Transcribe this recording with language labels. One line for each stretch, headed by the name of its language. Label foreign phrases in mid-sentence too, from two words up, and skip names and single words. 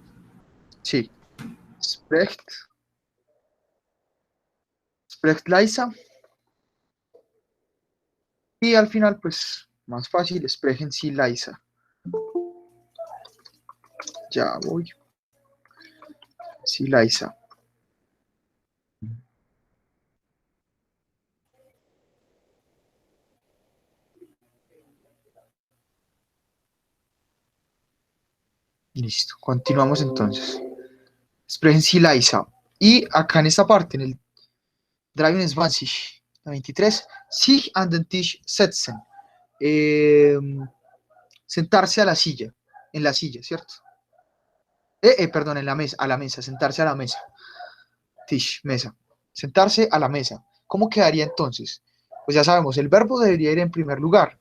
Spanish: Sí.
German: Sprecht. Sprecht leise.
Spanish: Y al final, pues, más fácil,
German: sprechen Sie leise.
Spanish: Ya voy.
German: Sie leise.
Spanish: Listo. Continuamos entonces.
German: Sprechen Sie leise.
Spanish: Y acá en esta parte, en el 23, la 23,
German: sich an den Tisch setzen.
Spanish: Sentarse a la silla, en la silla, ¿cierto? Perdón, en la mesa, a la mesa, sentarse a la mesa. Tisch, mesa. Sentarse a la mesa. ¿Cómo quedaría entonces? Pues ya sabemos, el verbo debería ir en primer lugar.